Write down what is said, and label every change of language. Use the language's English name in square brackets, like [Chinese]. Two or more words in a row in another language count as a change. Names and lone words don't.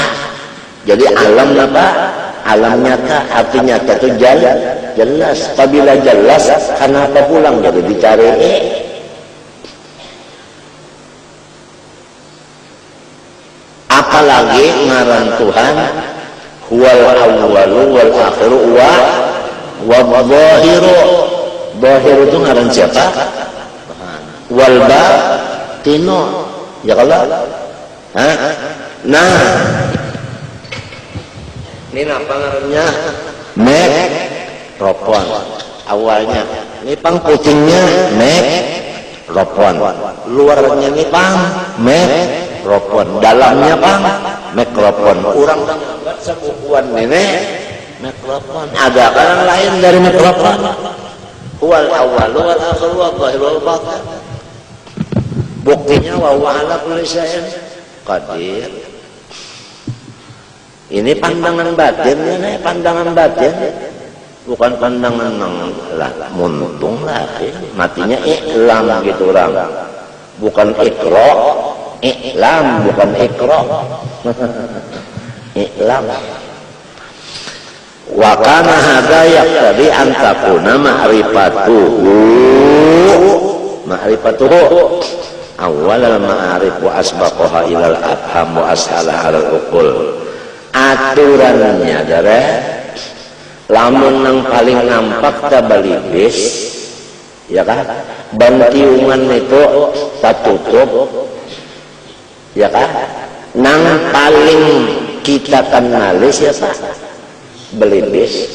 [Banjar] Jadi alam apa? Alam nyata. Arti nyata itu jelas. Apabila jelas, kenapa pulang jadi dicari? Apalagi ngaran Tuhan [Arabic] هو الأول والآخر و ظاهر. [Banjar] Dhahir itu ngaran siapa? [Arabic] والباطن. [Banjar] Ya kalau nah ini apa ngarannya? Mikrofon awalnya ini pang putingnya mikrofon, luarnya ini pang mikrofon, dalamnya pang mikrofon. Orang buat sebukuan ini mikrofon. Ada kan lain dari mikrofon? [Arabic] هو الأول والآخر والظاهر والباطن. [Banjar] Buktinya [Arabic] وهو على كل شيء قدير. [Banjar] Ini pandangan batinnya nih, pandangan batin. Bukan pandangan lah muntung lah. Matinya iklam gitu orang. bukan ikra, i'lam bukan ikra. I'lam. [Arabic] وكان هذا يقتضي أن تكون معرفته أول المعارف وأسبقها إلى الأفهام وأسهلها العقول. [Banjar] Aturannya dare lamun nang paling nampak tabalibis ya kan, bantiungan itu tertutup ya kan, nang paling kita kenali siapa? Belibis.